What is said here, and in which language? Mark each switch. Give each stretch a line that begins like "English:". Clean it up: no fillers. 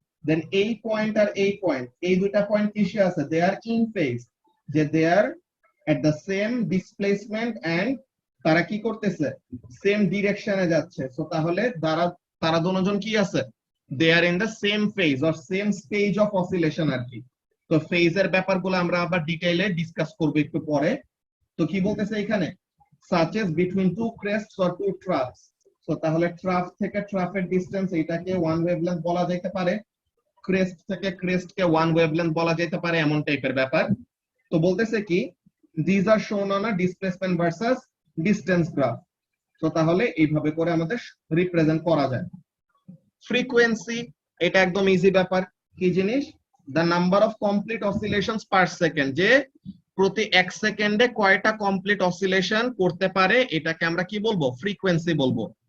Bangla: দেন এই পয়েন্ট আর এই পয়েন্ট, এই দুইটা পয়েন্ট কিসে আছে?
English: they are in phase, যে they are at the same displacement and
Bangla: তারা কি করতেছে? সেম ডিরেকশনে যাচ্ছে। সো তাহলে তারা দুজন কি আছে?
English: They are in the same phase or same stage of oscillation আর কি।
Bangla: তো ফেজের ব্যাপারগুলো আমরা আবার ডিটেইলে ডিসকাস করব একটু পরে। তো কি বলতেছে এখানে?
English: such as between two crests or two troughs.
Bangla: So তাহলে ট্রাফ থেকে ট্রাফের ডিসটেন্স এটাকে ওয়ান ওয়েভলেন্থ বলা যেতে পারে, ক্রেস্ট থেকে ক্রেস্ট কে ওয়ান ওয়েভলেন্থ বলা যেতে পারে, এমন টাইপের ব্যাপার। তো বলতেছে কি?
English: these are shown on a displacement versus distance graph.
Bangla: তো তাহলে এইভাবে করে আমাদের রিপ্রেজেন্ট করা যায়। ফ্রিকোয়েন্সি, এটা একদম ইজি ব্যাপার। কি জিনিস?
English: the number of complete oscillations per second,
Bangla: যে প্রতি 1 সেকেন্ডে কয়টা কমপ্লিট অসিলেশন করতে পারে, এটাকে আমরা কি বলবো? ফ্রিকোয়েন্সি বলবো।